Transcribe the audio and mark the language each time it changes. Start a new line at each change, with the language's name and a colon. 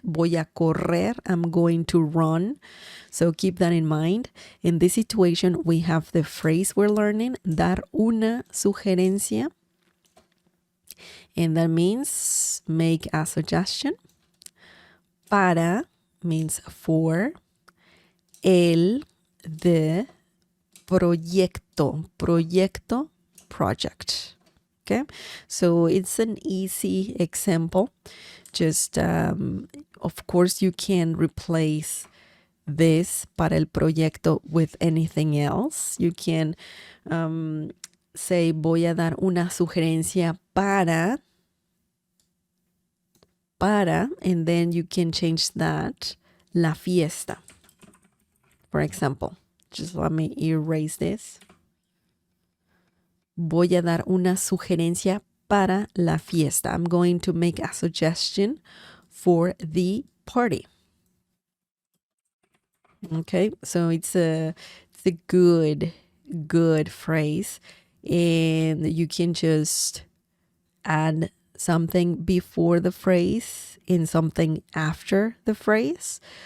Spanish: Voy a correr,
English: I'm going to run. So keep that in mind. In this situation, we have the phrase we're learning,
Spanish: dar una sugerencia.
English: And that means make a suggestion. Para means for. El, the, proyecto, proyecto, project. Okay, so it's an easy example. Just, of course, you can replace this
Spanish: para el proyecto
English: with anything else. You can say,
Spanish: voy a dar una sugerencia para,
English: and then you can change that,
Spanish: la fiesta.
English: For example, just let me erase this.
Spanish: Voy a dar una sugerencia para la fiesta.
English: I'm going to make a suggestion for the party. Okay, so it's a good phrase, and you can just add something before the phrase and something after the phrase.